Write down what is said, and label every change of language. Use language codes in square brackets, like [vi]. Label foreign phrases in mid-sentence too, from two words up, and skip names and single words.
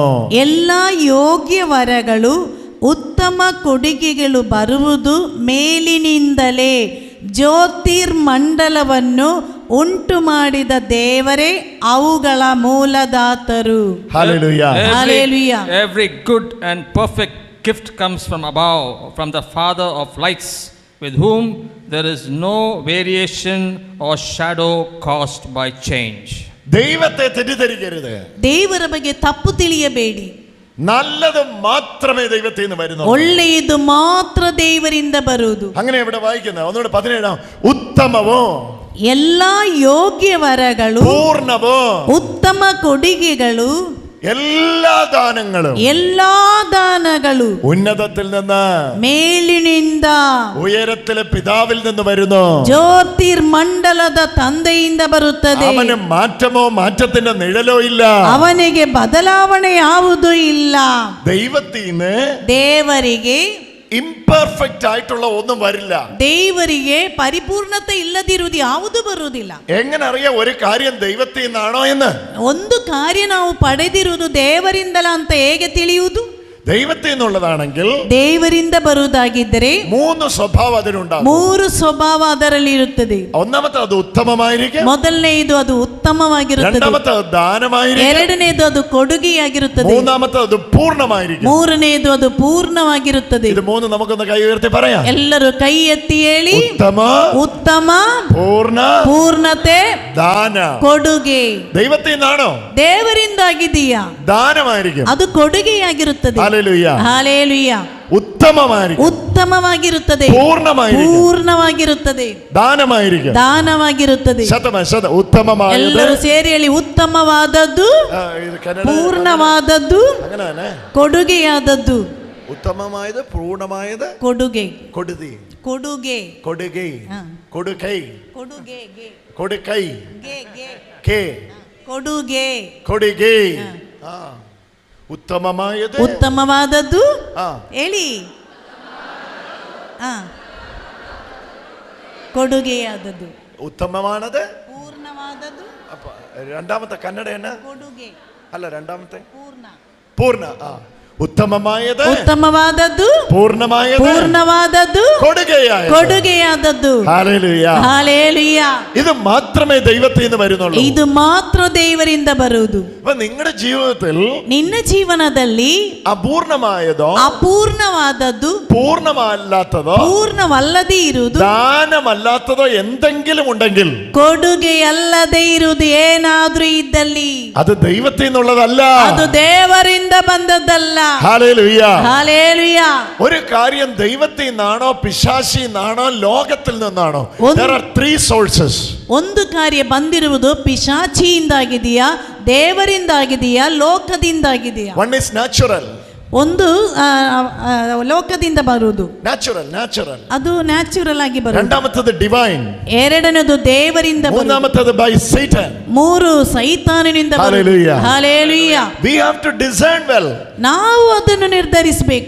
[kn] എല്ലാ ಯೋಗ್ಯ ವರಗಳು ಉತ್ತಮ ಕೊಡುಗೆಗಳು ಬರುವುದು ಮೇಲಿನಿಂದಲೇ, ಜ್ಯೋತಿರ್ಮಂಡಲವನ್ನು ಉಂಟು ಮಾಡಿದ ದೇವರೇ ಅವುಗಳ ಮೂಲದಾತರು. [en] Hallelujah. Hallelujah. Every good and perfect gift comes from above, from the Father of lights, with whom there is no variation or shadow caused by change. [ml] ദൈവത്തെ തെറ്റിദ്ധരിക്കരുത്. [kn] ದೇವರ ಬಗ್ಗೆ ತಪ್ಪು ತಿಳಿಯಬೇಡಿ. [ml] നല്ലത് മാത്രമേ ദൈവത്തിൽ നിന്ന് വരുന്നു. [kn] ಒಳ್ಳೆಯದು ಮಾತ್ರ ದೇವರಿಂದ ಬರುವುದು. [ml] അങ്ങനെ ഇവിടെ വായിക്കുന്നത് ഒന്നുകൂടെ 17 ഉത്തമവും [kn] ಎಲ್ಲಾ ಯೋಗ್ಯ ವರಗಳು, [ml] പൂർണ്ണവും [kn] ಉತ್ತಮ ಕೊಡುಗೆಗಳು, [ml] എല്ലാ ദാനങ്ങളും, [kn] ಎಲ್ಲಾ ದಾನಗಳು [ml] ഉന്നതത്തിൽ നിന്ന്, [kn] ಮೇಲಿನಿಂದ, [ml] ഉയരത്തിലെ പിതാവിൽ നിന്ന് വരുന്നു. [kn] ಜ್ಯೋತಿರ್ಮಂಡಲದ ತಂದೆಯಿಂದ ಬರುತ್ತದೆ. [ml] അവന് മാറ്റമോ മാറ്റത്തിന്റെ നിഴലോ ഇല്ല. [kn] ಅವನಿಗೆ ಬದಲಾವಣೆ ಯಾವುದೂ ಇಲ್ಲ. [ml] ദൈവത്തിന് [kn] ದೇವರಿಗೆ [ml] ഇംപെർഫെക്റ്റ് ആയിട്ടുള്ള ഒന്നും വരില്ല. [kn] ದೇವರಿಗೆ ಪರಿಪೂರ್ಣತೆ ಇಲ್ಲದಿರುವುದು ಯಾವುದು ಬರುವುದಿಲ್ಲ. [ml] എങ്ങനെ അറിയാം ഒരു കാര്യം ദൈവത്തിൽ നിന്നാണോ എന്ന്? [kn] ಒಂದು ಕಾರ್ಯ ನಾವು ಪಡೆದಿರುವುದು ದೇವರಿಂದಲ ಅಂತ ಹೇಗೆ ತಿಳಿಯುವುದು? [ml] ദൈവത്തിൽ നിന്നുള്ളതാണെങ്കിൽ [kn] ದೇವರಿಂದ ಬರುವುದಾಗಿದ್ದರೆ [ml] 3 സ്വഭാവം അതിനുണ്ടാകും. [kn] 3 ಸ್ವಭಾವ ಅದರಲ್ಲಿ ಇರುತ್ತದೆ. [ml] ഒന്നാമത്തെ അത് ഉത്തമമായിരിക്കും, [kn] ಮೊದಲನೆಯದು ಅದು ಉತ್ತಮವಾಗಿರುತ್ತದೆ, [ml] രണ്ടാമത്തെ അത് ദാനമായിരിക്കും, [kn] ಎರಡನೆಯದು ಅದು ಕೊಡುಗೆಯಾಗಿರುತ್ತದೆ, [ml] മൂന്നാമത്തെ അത് പൂർണ്ണമായിരിക്കും, [kn] ಮೂರನೆಯದು ಅದು ಪೂರ್ಣವಾಗಿರುತ್ತದೆ. [ml] ഇത് 3 നമുക്കൊന്ന് കൈ ഉയർത്തി പറയാം. [kn] ಎಲ್ಲರೂ ಕೈ ಎತ್ತಿ ಹೇಳಿ, [ml] ഉത്തമ, [kn] ಉತ್ತಮ, [ml] പൂർണ്ണ, [kn] ಪೂರ್ಣತೆ, [ml] ദാന. [kn] ಕೊಡುಗೆ. [ml] ദൈവത്തിൽ നിന്നാണോ? [kn] ದೇವರಿಂದಾಗಿದೆಯಾ? [ml] ദാനമായിരിക്കും, [kn] ಅದು ಕೊಡುಗೆಯಾಗಿರುತ್ತದೆ. [ml] ഹല്ലേലൂയ. [kn] ಹಲ್ಲೆಲೂಯಾ. [ml] ഉത്തമമായിരിക്കും, [kn] ಉತ್ತಮವಾಗಿರುತ್ತದೆ, [ml] പൂർണ്ണമായിരിക്കും, [kn] ಪೂರ್ಣವಾಗಿರುತ್ತದೆ, [ml] ദാനമായിരിക്കും, [kn] ದಾನವಾಗಿರುತ್ತದೆ. [ml] ഉത്തമമായത്. [kn] ಎಲ್ಲರೂ ಸೇರಿ ಹೇಳಿ, ಉತ್ತಮವಾದದ್ದು, ಪೂರ್ಣವಾದದ್ದು, [ml] അങ്ങനെ തന്നെ [kn] ಕೊಡುಗೆಯಾದದ್ದು. [ml] ഉത്തമമായത്, പൂർണ്ണമായത്, [kn] ಕೊಡುಗೆ, [ml] കൊടുതി, [kn] ಕೊಡುಗೆ, [ml] കൊടുകൈ, [kn] ಹಾ. [ml] കൊടുകൈ, [kn] ಕೊಡುಗೆ, ಗೆ, [ml] കൊടുകൈ, [kn] ಗೆ, ಗೆ, [ml] കേ, [kn] ಕೊಡುಗೆ, [ml] കൊടുകൈ. [kn] ಹಾ. [ml] ഉത്തമമായത്, [kn] ಉತ್ತಮವಾದದ್ದು, [ml] ആ, [kn] ಹೇಳಿ, ಕೊಡುಗೆಯಾದದ್ದು. [ml] ഉത്തമമാണത്, [kn] ಪೂರ್ಣವಾದದ್ದು, [ml] അപ്പൊ രണ്ടാമത്തെ കന്നഡ എന്നാ? [kn] ಕೊಡುಗೆ, [ml] അല്ല രണ്ടാമത്തെ [kn] ಪೂರ್ಣ. [ml] പൂർണ്ണ. ആ, ഉത്തമമായത്, [kn] ಉತ್ತಮವಾದದ್ದು, [ml] പൂർണ്ണമായത്, [kn] ಪೂರ್ಣವಾದದ್ದು, [ml] കൊടുകയായത്. [kn] ಕೊಡುಗೆಯಾದದ್ದು. [ml] ഹല്ലേലൂയ. [kn] ಹಲ್ಲೆಲೂಯಾ. [ml] ഇത് മാത്രമേ ദൈവത്തിൽ നിന്ന് വരുന്നുള്ളൂ. [kn] ಇದು ಮಾತ್ರ ದೇವರಿಂದ ಬರುವುದು. [ml] അപ്പൊ നിങ്ങളുടെ ജീവിതത്തിൽ [kn] ನಿನ್ನ ಜೀವನದಲ್ಲಿ [ml] അപൂർണമായതോ [kn] ಅಪೂರ್ಣವಾದದ್ದು, [ml] പൂർണ്ണമല്ലാത്തതോ [kn] ಪೂರ್ಣವಲ್ಲದೆ ಇರುವುದು, [ml] ദാനമല്ലാത്തതോ എന്തെങ്കിലും ഉണ്ടെങ്കിൽ [kn] ಕೊಡುಗೆಯಲ್ಲದೆ ಇರುವುದು ಏನಾದ್ರೂ ಇದ್ದಲ್ಲಿ [ml] അത് ദൈവത്തിൽ നിന്നുള്ളതല്ല. [kn] ಅದು ದೇವರಿಂದ ಬಂದದ್ದಲ್ಲ. [ml] ഹല്ലേലൂയ. [kn] ಹಲ್ಲೆಲೂಯಾ. [ml] ഒരു കാര്യം ദൈവത്തിൽ നിന്നാണോ പിശാചിൽ നിന്നാണോ ലോകത്തിൽ നിന്നാണോ? ഒന്ന്. [en] There are 3 sources. [kn] ಒಂದು ಕಾರ್ಯ ಬಂದಿರುವುದು ಪಿಶಾಚಿಯಿಂದಾಗಿದೆಯಾ, ದೇವರಿಂದಾಗಿದೆಯಾ, ಲೋಕದಿಂದಾಗಿದೆಯಾ? [en] One is natural. [kn] ಒಂದು ಲೋಕದಿಂದ ಬರುವುದು, [en] natural. [kn] ಅದು ನ್ಯಾಚುರಲ್ ಆಗಿ ಬರುವುದು. [ml] രണ്ടാമത്തേത് divine. [kn] ಎರಡನೇದು ದೇವರಿಂದ ಬರುವುದು. [ml] മൂന്നാമത്തേത് [en] by Satan. [kn] ಮೂರು ಸೈತಾನನಿಂದ ಬರುವುದು. [en] Hallelujah. [kn] ಹಲ್ಲೆಲೂಯಾ. [en] We have to discern well. [kn] ನಾವು ಅದನ್ನು ನಿರ್ಧರಿಸಬೇಕು,